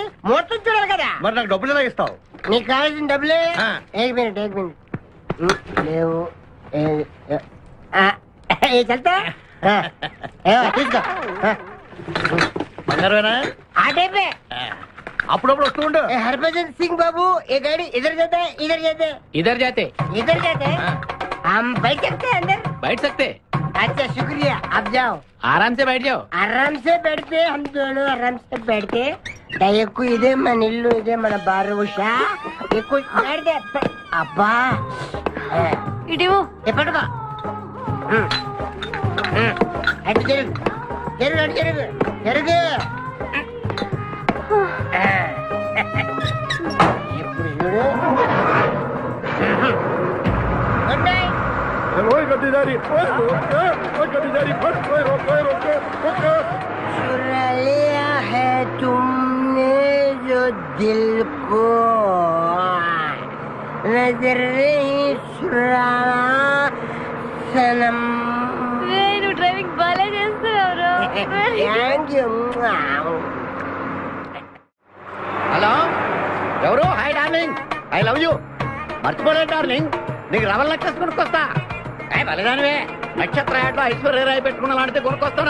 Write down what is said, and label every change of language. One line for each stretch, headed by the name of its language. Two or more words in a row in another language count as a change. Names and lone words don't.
Telugu: మొత్తం చూడాలి కదా. మరి నాకు డబ్బులు ఎలా ఇస్తావు? నీకు కావాల్సిన డబ్బులే. ఆ.
Hindi: एक मिनट
Telugu: లేవు. చల్తా తీసుకో. బంగారమేనా? ఆ టైపే. అప్పుడప్పుడు వస్తూ ఉండు.
Hindi: हरभजन सिंह बाबू ये गाड़ी इधर जाता है इधर जाते हैं इधर जाते हम बैठ सकते हैं अंदर? बैठ सकते. अच्छा शुक्रिया. आप जाओ. आराम से बैठ जाओ. आराम से बैठते हम दोनों आराम से बैठते.
Telugu: దయకు ఇదే మన ఇల్లు, ఇదే మన బారు ఉషా. ఎక్కువ అబ్బా ఇటు ఎప్పటికో అటు జరుగు జరుగు అటు జరుగు జరుగు.
English: good night.
Hindi: चुरा लिया है तुमने जो दिल को, नजर नहीं चुराना सनम.
Telugu: నువ్వు డ్రైవింగ్ బాగా చేస్తున్నావు.
English: thank you.
Telugu: హలో, ఎవరు?
English: hi darling, I love you.
Telugu: మర్చిపోలేదు డార్లింగ్, నీకు రవల్ నెక్లెస్ కొనుక్కొస్తా. బలిదానివే, నక్షత్ర యాడ్లో ఐశ్వర్యరాయ్ పెట్టుకున్న లాంటిది కొనుక్కొస్తాను.